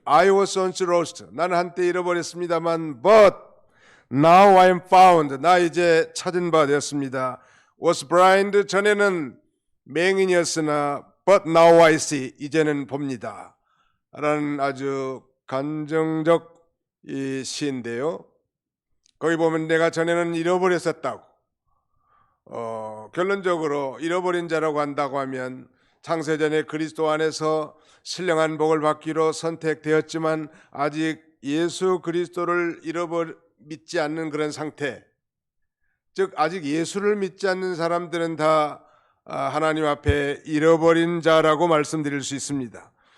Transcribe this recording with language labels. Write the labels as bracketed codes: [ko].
[en] I was once lost. [ko] 나는 한때 잃어버렸습니다만 [en] but now I am found. [ko] 나 이제 찾은 바 되었습니다. [en] Was blind. [ko] 전에는 맹인이었으나 [en] but now I see. [ko] 이제는 봅니다. 라는 아주 간증적 이 시인데요. 거기 보면 내가 전에는 잃어버렸었다고. 결론적으로 잃어버린 자라고 한다고 하면 창세전에 그리스도 안에서 신령한 복을 받기로 선택되었지만 아직 예수 그리스도를 믿지 않는 그런 상태, 즉 아직 예수를 믿지 않는 사람들은 다 하나님 앞에 잃어버린 자라고 말씀드릴 수 있습니다.